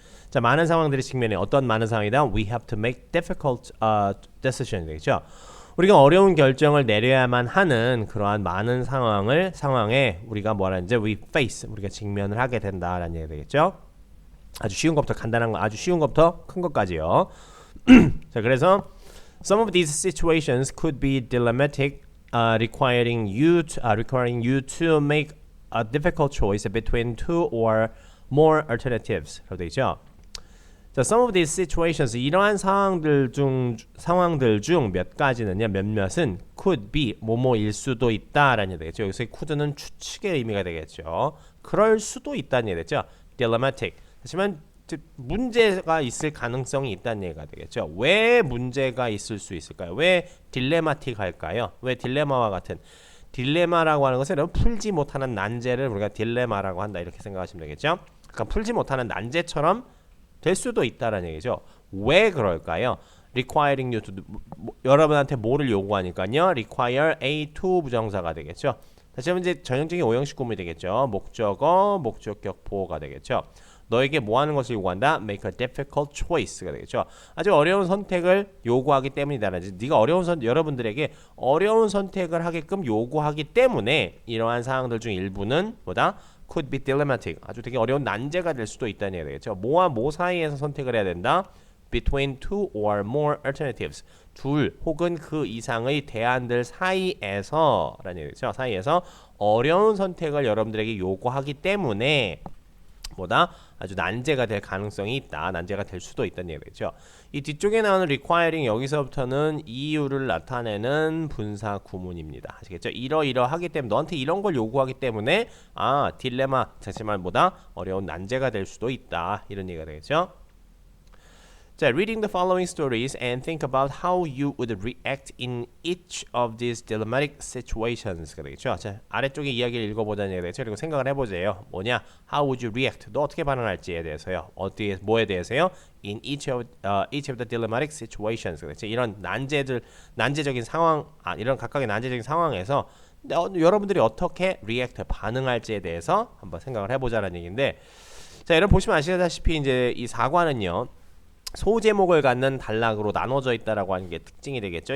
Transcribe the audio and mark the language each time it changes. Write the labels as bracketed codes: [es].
[ko] 자, 많은 상황들이 직면해 어떤 많은 상황이다? [en] We have to make difficult decisions [ko] 되겠죠. 우리가 어려운 결정을 내려야만 하는 그러한 많은 상황에 우리가 뭐라는지 [en] we face [ko] 우리가 직면을 하게 된다라는 얘기가 되겠죠. 아주 쉬운 것부터 간단한 거, 아주 쉬운 것부터 큰 것까지요. 자, 그래서 [en] some of these situations could be dilemmatic, requiring you to make a difficult choice between two or more alternatives. [ko] 라고 되어 있죠. 자, [en] some of these situations [ko] 이러한 상황들 중 몇 가지는요, 몇몇은 [en] could be [ko] 뭐뭐일 수도 있다라는 얘기 되겠죠. 여기서 could는 추측의 의미가 되겠죠. 그럴 수도 있다는 얘기 되죠. [en] dilemmatic. [ko] 하지만 문제가 있을 가능성이 있다는 얘기가 되겠죠. 왜 문제가 있을 수 있을까요? 왜 딜레마틱할까요? 왜 딜레마와 같은 딜레마라고 하는 것은 풀지 못하는 난제를 우리가 딜레마라고 한다 이렇게 생각하시면 되겠죠. 그러니까 풀지 못하는 난제처럼 될 수도 있다라는 얘기죠. 왜 그럴까요? [en] requiring you to [ko] 여러분한테 뭐를 요구하니까요. [en] require a to [ko] 부정사가 되겠죠. 다시 한번 이제 전형적인 오형식 구문이 되겠죠. 목적어, 목적격 보호가 되겠죠. 너에게 뭐 하는 것을 요구한다? [en] make a difficult choice가 되겠죠. [ko] 아주 어려운 선택을 요구하기 때문이다라는 네가 여러분들에게 어려운 선택을 하게끔 요구하기 때문에 이러한 상황들 중 일부는 뭐다? [en] could be dilemmatic. [ko] 아주 되게 어려운 난제가 될 수도 있다는 얘기가 되겠죠. 뭐와 뭐 사이에서 선택을 해야 된다? [en] between two or more alternatives. [ko] 둘 혹은 그 이상의 대안들 사이에서 라는 얘기죠. 사이에서 어려운 선택을 여러분들에게 요구하기 때문에 뭐다? 아주 난제가 될 가능성이 있다. 난제가 될 수도 있다는 얘기죠. 이 뒤쪽에 나오는 requiring 여기서부터는 이유를 나타내는 분사 구문입니다. 아시겠죠? 이러하기 때문에 너한테 이런 걸 요구하기 때문에 딜레마 자칫말 뭐다? 어려운 난제가 될 수도 있다. 이런 얘기가 되겠죠. [en] 자, reading the following stories and think about how you would react in each of these dilemmatic situations가 되겠죠. [ko] 자, 아래쪽에 이야기를 읽어보자는 얘기가 되겠죠. 그리고 생각을 해보세요. 뭐냐? [en] How would you react? [ko] 너 어떻게 반응할지에 대해서요. 뭐에 대해서요? [en] In each of the dilemmatic situations. [ko] 그렇죠? 이런 난제적인 상황, 이런 각각의 난제적인 상황에서 여러분들이 어떻게 react, 반응할지에 대해서 한번 생각을 해보자라는 얘기인데, 자, 여러분 보시면 아시다시피 이제 이 사과는요. 소제목을 갖는 단락으로 나눠져 있다라고 하는 게 특징이 되겠죠.